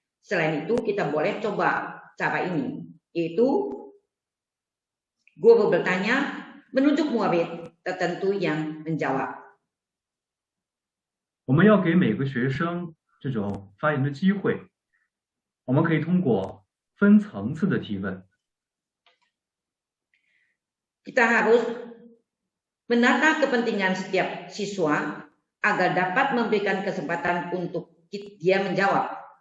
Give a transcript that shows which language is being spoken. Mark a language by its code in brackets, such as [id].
[id] Selain itu, kita boleh coba cara ini, yaitu guru bertanya, menunjuk murid tertentu yang menjawab. [zh] 我们要给每个学生这种发言的机会，我们可以通过分层次的提问。 [id] Kita harus menata kepentingan setiap siswa agar dapat memberikan kesempatan untuk dia menjawab.